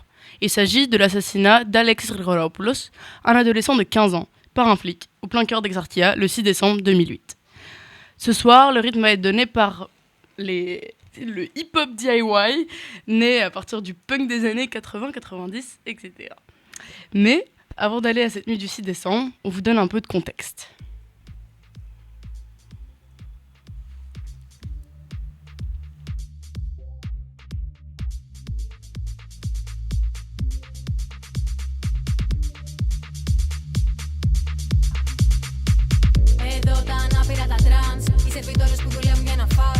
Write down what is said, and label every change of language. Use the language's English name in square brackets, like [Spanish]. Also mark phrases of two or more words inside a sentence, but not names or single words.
[French] Il s'agit de l'assassinat d'Alex Grigoropoulos, un adolescent de 15 ans, par un flic, au plein cœur d'Exartia, le 6 décembre 2008. Ce soir, le rythme va être donné par le hip-hop DIY, né à partir du punk des années 80, 90, etc. Mais, avant d'aller à cette nuit du 6 décembre, on vous donne un peu de contexte. [Greek] Εδώ τα ανάπηρα τα τρανς, οι σερβιτόρες που δουλεύουν για να φας.